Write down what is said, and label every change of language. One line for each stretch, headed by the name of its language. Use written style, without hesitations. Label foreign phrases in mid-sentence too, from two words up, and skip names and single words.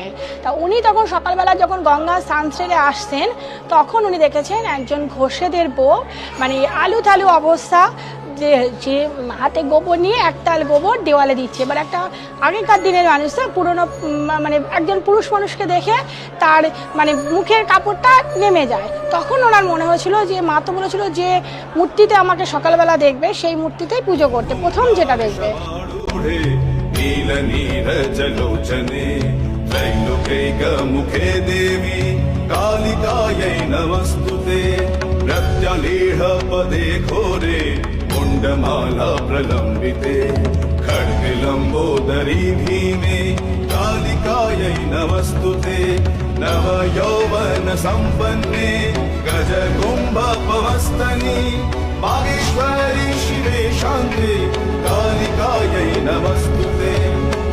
Bangla: তা উনি তখন সকালবেলা যখন গঙ্গা স্নান সেরে আসছেন তখন উনি দেখেছেন একজন ঘোষেদের বউ, মানে আলু থালু অবস্থা, যে হাতে গোবর নিয়ে একতাল গোবর দেওয়ালে দিচ্ছে। এবার একটা আগেকার দিনের মানুষ তো পুরনো, মানে একজন পুরুষ মানুষকে দেখে তার মানে মুখের কাপড়টা নেমে যায়। তখন ওনার মনে হয়েছিল যে মা তো বলেছিল যে মূর্তিতে আমাকে সকালবেলা দেখবে সেই মূর্তিতেই পুজো করতে, প্রথম যেটা দেখবে।
Sanskrit: मुखे देवी कालिकायै नमस्तुते प्रत्यलीढ पदे घोरे मुण्डमाला प्रलम्बिते खड्गलम्बोदरी भीमे कालिकायै नमस्तुते नव यौवन सम्पन्ने गजकुम्भपवस्तनि मागेश्वरी शिवे शान्ते कालिकायै नमस्तुते।